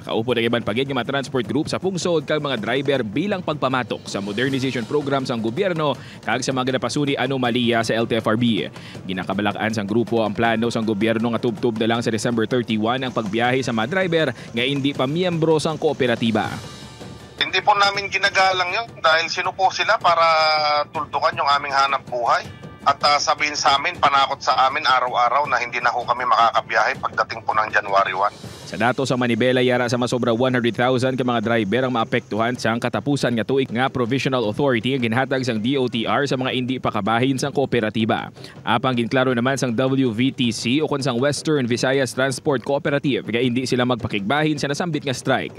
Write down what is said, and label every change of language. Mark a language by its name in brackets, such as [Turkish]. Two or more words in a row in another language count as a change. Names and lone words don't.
[Hiligaynon] Kaupo na iban pagid nga mga transport group sa pungsod kag mga driver bilang pagpamatok sa [English] modernization program [Hiligaynon] sang gobyerno kag sa mga napasuni anomalya sa LTFRB. Ginakabalakaan sang grupo ang plano sang gobyerno nga tubtub na lang sa December 31 ang pagbiyahe sa mga driver nga hindi pa miyembro sang kooperatiba. [Filipino] Hindi po namin ginagalang yun dahil sino po sila para tuldukan yung aming hanap buhay. At sabihin sa amin, panakot sa amin araw-araw na hindi na ho kami makakabiyahe pagdating po ng January 1. [Hiligaynon] Sa dato sa Manibela, yara sa masobra 100,000 ka mga driver ang maapektuhan sa katapusan nga tuig nga [English] provisional authority [Hiligaynon] ang ginhatag sang DOTR sa mga hindi pa kabahin sang kooperatiba. Apang ginklaro naman sang WVTC o kun sang Western Visayas Transport Cooperative nga hindi sila magpakigbahin sa nasambit nga strike.